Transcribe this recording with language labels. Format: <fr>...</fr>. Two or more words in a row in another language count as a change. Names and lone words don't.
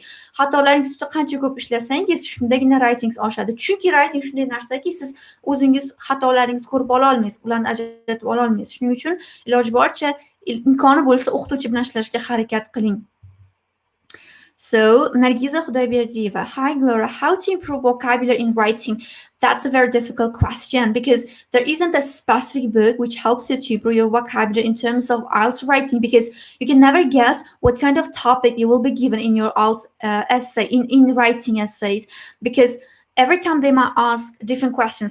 <uz>Xatolaringiz ustida qancha ko'p ishlasangiz, shundagina writingiz oshadi. Chunki writing shunday narsaki, siz o'zingiz xatolaringizni ko'rib ola olmaysiz, ularni ajratib ola olmaysiz. Shuning uchun iloji boricha imkoni bo'lsa o'qituvchi bilan ishlashga harakat qiling.</uz> <en>So, Nargiza Xudoyberdiyeva, hi Gloria, how to improve vocabulary in writing? That's a very difficult question because there isn't a specific book which helps you to improve your vocabulary in terms of IELTS writing, because you can never guess what kind of topic you will be given in your IELTS essay, in writing essays, because every time they might ask different questions.</en>